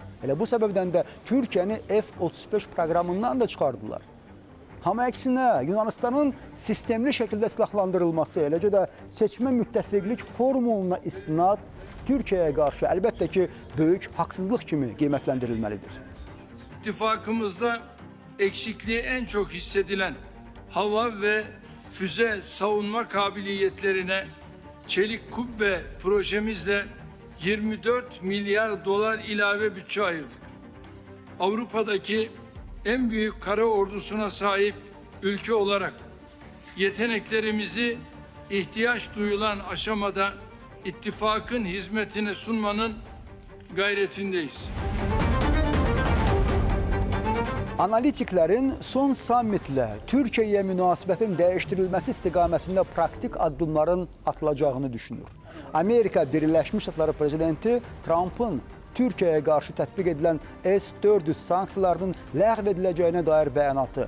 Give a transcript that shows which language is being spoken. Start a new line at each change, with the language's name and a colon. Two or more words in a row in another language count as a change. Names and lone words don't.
Azerbaijani: Elə bu səbəbdən də Türkiyəni F-35 proqramından da çıxardılar. Amma əksinə, Yunanistanın sistemli şəkildə silahlandırılması, eləcə də seçmə müttəfiqlik formuluna istinad Türkiyəyə qarşı əlbəttə ki, böyük haqsızlıq kimi qiymətləndirilməlidir.
Turkish: İttifakımızda eksikliği en çok hissedilen hava ve füze savunma kabiliyetlerine Çelik Kubbe projemizle 24 milyar dolar ilave bütçe ayırdık. Avrupa'daki en büyük kara ordusuna sahip ülke olarak yeteneklerimizi ihtiyaç duyulan aşamada ittifakın hizmetine sunmanın gayretindeyiz.
Azerbaijani: Analitiklərin son sammitlə Türkiyəyə münasibətin dəyişdirilməsi istiqamətində praktik addımların atılacağını düşünür. Amerika Birləşmiş Ştatları prezidenti Trump'ın Türkiyəyə qarşı tətbiq edilən S-400 sanksiyalarının ləğv ediləcəyinə dair bəyanatı.